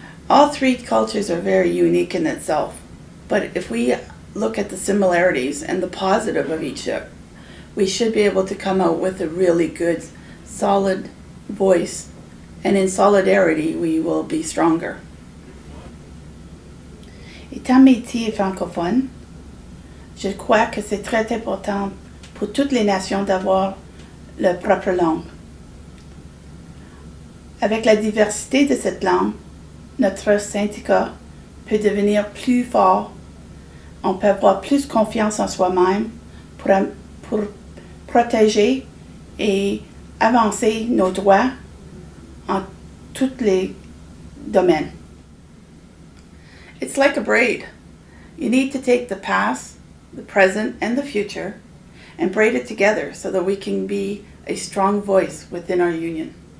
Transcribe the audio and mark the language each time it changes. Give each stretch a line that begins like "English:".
English: All 3 cultures are very unique in itself, but if we look at the similarities and the positive of each, we should be able to come out with a really good, solid voice, and in solidarity we will be stronger.
French: Étant métis et francophone, je crois que c'est très important pour toutes les nations d'avoir leur propre langue. Avec la diversité de cette langue, notre syndicat peut devenir plus fort, on peut avoir plus confiance en soi-même pour protéger et avancer nos droits en tous les domaines.
English: It's like a braid. You need to take the past, the present, and the future and braid it together so that we can be a strong voice within our union.